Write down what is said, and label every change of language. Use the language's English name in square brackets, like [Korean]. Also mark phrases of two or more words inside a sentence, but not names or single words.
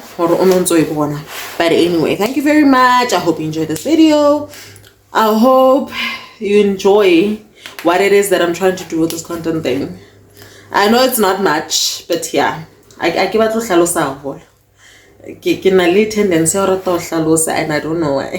[English] But anyway, thank you very much. I hope you enjoyed this video. I hope you enjoy what it is that I'm trying to do with this content thing. I know it's not much, but yeah, I give it to [Northern Sotho] ke na le tendency ya go rata go hlalosa, [English] and I don't know why.